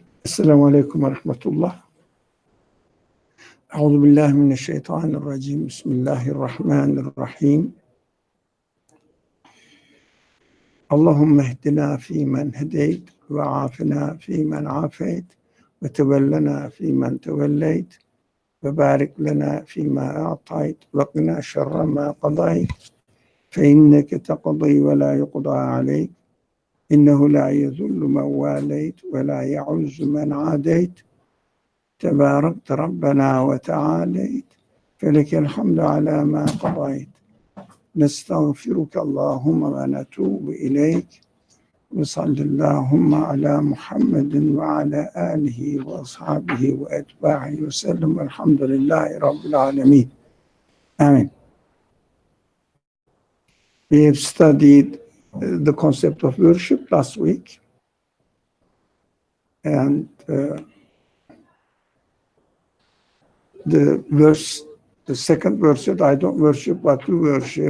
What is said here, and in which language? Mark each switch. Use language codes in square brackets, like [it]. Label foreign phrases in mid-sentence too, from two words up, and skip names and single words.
[ar] السلام عليكم و رحمة الله. Euzubillahimineşşeytanirracim. Bismillahirrahmanirrahim. اللهم اهدنا فيمن هديت و عافنا فيمن عافيت و تولنا فيمن توليت و بارك لنا فيما أعطيت و قنا شر ما قضيت ف إنك تقضي و لا يقضى عليك إنه لا يذل من واليت و لا يعز من عاديت تباركت ربنا وتعاليت فلك الحمد على ما قضيت نستغفرك اللهم ونتوب إليك وصل اللهم على محمد وعلى آله وأصحابه وأتباعه وسلم والحمد لله رب العالمين. Amen. [en] We have studied the concept of worship last week, and the second verse said, I don't worship but you worship.